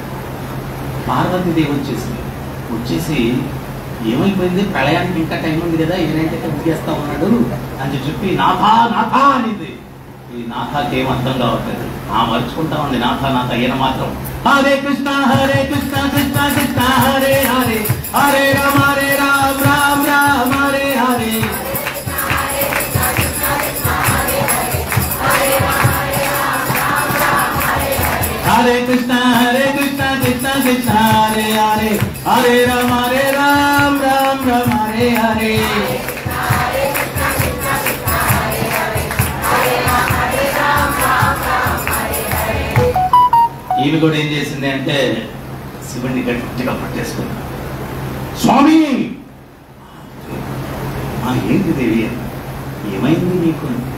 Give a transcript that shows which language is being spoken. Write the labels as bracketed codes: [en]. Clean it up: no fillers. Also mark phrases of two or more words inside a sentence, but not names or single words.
[te] పార్వతీదేవి వచ్చేసి ఏమైపోయింది, ప్రళయానికి ఇంకా టైం ఉంది కదా, ఏనైతే ముగ్గేస్తా ఉన్నాడు అని చెప్పి నాథా నాథా అనింది. ఈ నాథాకి ఏం అర్థం కావట్లేదు, మర్చుకుంటా ఉంది నాథా నాథ. ఈయన మాత్రం [sa] హరే కృష్ణ కృష్ణ కృష్ణ హరే హరే హరే రామ రామ రామ హరే హరే. హరే కృష్ణ కృష్ణ కృష్ణ హరే హరే హరే రామ రామ రామ హరే హరే. [te] ఈమె కూడా ఏం చేసింది అంటే శివుడిని గట్టిగా పట్టేసుకుంది. స్వామి ఏంటి దేవి, ఏమైంది నీకు?